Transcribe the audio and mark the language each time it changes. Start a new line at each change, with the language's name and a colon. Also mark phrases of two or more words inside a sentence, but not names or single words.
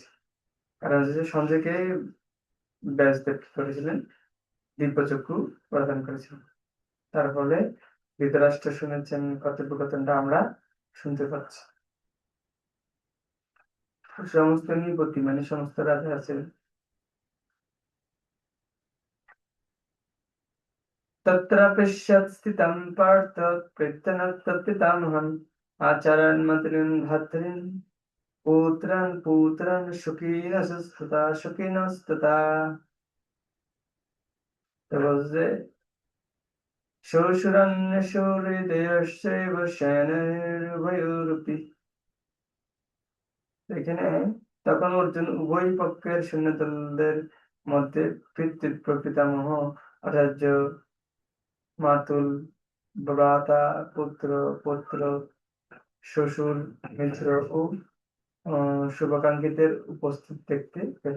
Bangla: কারণ হচ্ছে যে সঞ্জয়কে ব্যাসদেব কি করেছিলেন, দিব্যচক্ষু প্রদান করেছিলেন। তার ফলে ধৃতরাষ্ট্র শুনেছেন কথোপকথনটা আমরা শুনতে পাচ্ছি। সমস্ত নৃপতি মানে সমস্ত রাজা আছেন।
Sanskrit: तत्र पश्यत् स्थितं पार्थ प्रत्यनत्तपितामहम् आचार्यान् मन्त्रिन् भर्तॄन् पुत्रान् सुखिनस्तथा বলছে শ্বশুরান্যসুহৃদয়শ্চৈব সেনৈरुभयोरपि।
Bangla: এখানে তখন অর্জুন উভয় পক্ষের সৈন্যদলদের মধ্যে পিতৃপিতামহ আচার্য, মাতুল, ভ্রাতা, পুত্র, পৌত্র, শ্বশুর, মিত্র ও শুভাকাঙ্ক্ষীদের উপস্থিত দেখতে পেলেন।